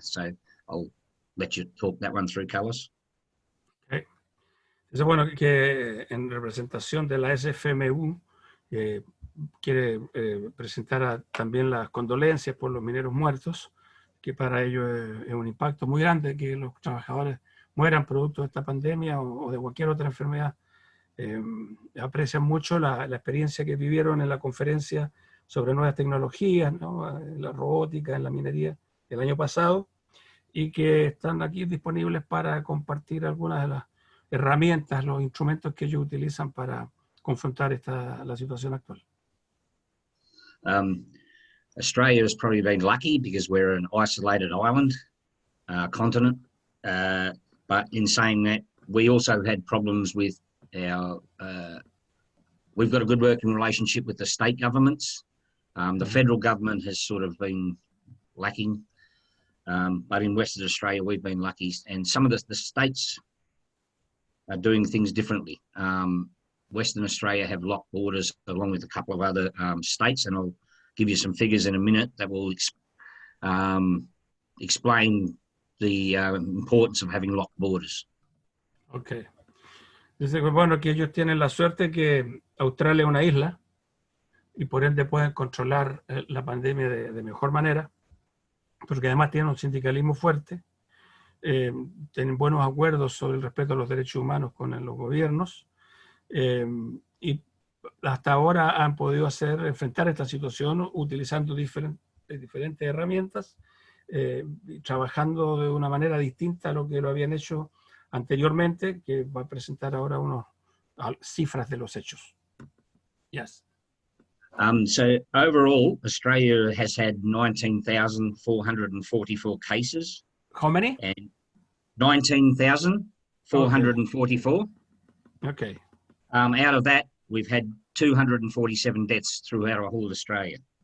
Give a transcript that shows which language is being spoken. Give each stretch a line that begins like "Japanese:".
English: So I'll let you talk that one through, Carlos. Okay.
Spanish: Es bueno que en representación de la SFMU quiere presentar también las condolencias por los mineros muertos, que para ellos es un impacto muy grande que los trabajadores mueran producto de esta pandemia o de cualquier otra enfermedad. Aprecian mucho la experiencia que vivieron en la conferencia sobre nuevas tecnologías, ¿no?, en la robótica, en la minería el año pasado, y que están aquí disponibles para compartir algunas de las herramientas, los instrumentos que ellos utilizan para confrontar la situación actual.
English: Australia has probably been lucky because we're an isolated island, continent. But in saying that, we also had problems with our, we've got a good working relationship with the state governments. The federal government has sort of been lacking. But in Western Australia, we've been lucky. And some of the states are doing things differently. Western Australia have locked borders along with a couple of other states, and I'll give you some figures in a minute that will explain the importance of having locked borders. Okay.
Spanish: Dice que bueno, que ellos tienen la suerte que Australia es una isla y por ende pueden controlar la pandemia de mejor manera, porque además tienen un sindicalismo fuerte, tienen buenos acuerdos sobre el respeto a los derechos humanos con los gobiernos, y hasta ahora han podido enfrentar esta situación utilizando diferentes herramientas, trabajando de una manera distinta a lo que lo habían hecho anteriormente, que va a presentar ahora unas cifras de los hechos.
English: Yes. So overall, Australia has had 19,444 cases. How many? And 19,444. Okay. Out of that, we've had 247 deaths throughout our whole Australia.